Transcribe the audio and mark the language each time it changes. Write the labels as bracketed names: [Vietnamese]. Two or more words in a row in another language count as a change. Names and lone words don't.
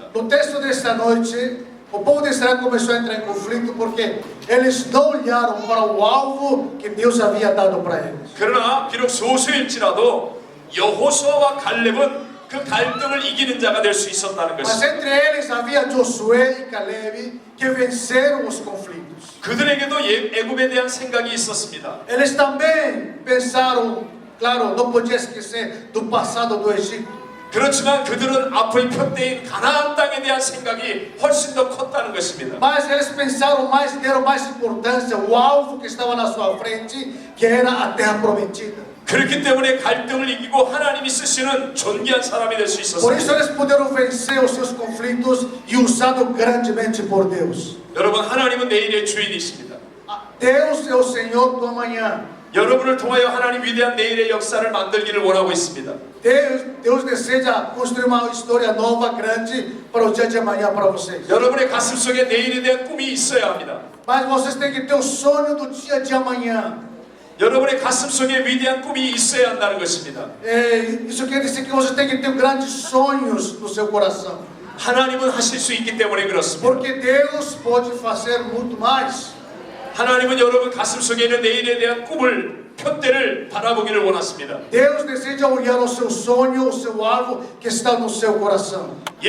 [Portuguese] No texto desta noite, o povo de Israel começou a entrar em conflito porque eles não olharam para o alvo que Deus havia dado para eles. [Korean] 그러나 비록 소수일지라도 여호수아와 갈렙은 그 갈등을 이기는 자가 될 수 있었다는 [Portuguese] Mas [Korean] 것입니다. [Portuguese] entre eles havia Josué e Caleb que venceram os conflitos. [Korean] 그들에게도 애굽에 대한 생각이 있었습니다. [Portuguese] Eles também pensaram, claro, não podia esquecer do passado do Egito. [Korean] 그렇지만 그들은 앞의 편대인 가나안 땅에 대한 생각이 훨씬 더 컸다는 것입니다. [Portuguese] Mas eles pensaram mais, deram mais importância ao alvo que estava na sua frente, que era a terra prometida. [Korean] 그렇기 때문에 갈등을 이기고 하나님이 쓰시는 존귀한 사람이 될 수 [Portuguese] Por isso [Korean] 있었습니다. [Portuguese] eles puderam vencer os seus conflitos e usado grandemente por Deus. [Korean] 여러분 하나님은 내일의 주인이십니다. [Portuguese] Deus é o Senhor do amanhã. [Korean] 여러분을 통하여 하나님 위대한 내일의 역사를 만들기를 원하고 있습니다. [Portuguese] Deus deseja construir uma história nova, grande para o dia de amanhã para vocês. [Korean] 여러분의 가슴 속에 내일에 대한 꿈이 있어야 합니다. [Portuguese] Mas vocês têm que ter o sonho do dia de amanhã. [Korean] 여러분의 가슴 속에 위대한 꿈이 있어야 한다는 것입니다. [Portuguese] Isso quer dizer que você tem que ter grandes sonhos no seu coração. [Korean] 하나님은 하실 수 있기 때문에 그렇습니다. [Portuguese] Porque Deus pode fazer muito mais. [Korean] 하나님은 여러분 가슴 속에 있는 내일에 대한 꿈을, 편대를 바라보기를 원하십니다. [Portuguese] Deus deseja olhar o seu sonho, o seu alvo que está no seu coração.